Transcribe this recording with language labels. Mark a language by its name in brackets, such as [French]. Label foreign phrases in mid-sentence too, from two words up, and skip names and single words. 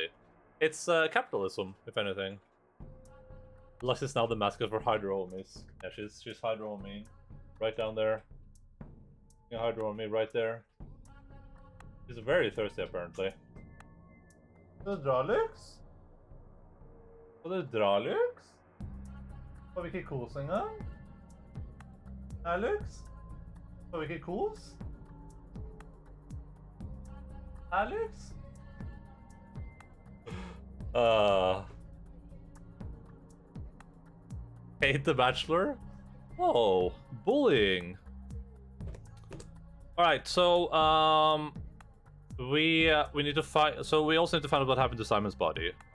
[English] It's capitalism, if anything. Lux is now the mascot for Hydro Homies. Yeah, she's Hydro Homie. Right down there. Yeah, Hydro Homie right there. She's very thirsty, apparently. Hydraulics? Hydraulics? [Norwegian] Får vi ikke kose engang? Alex? Får vi ikke kose? Alex? [English] Hate the Bachelor? Oh, bullying. Alright, so, we need to find, so we also need to find out what happened to Simon's body.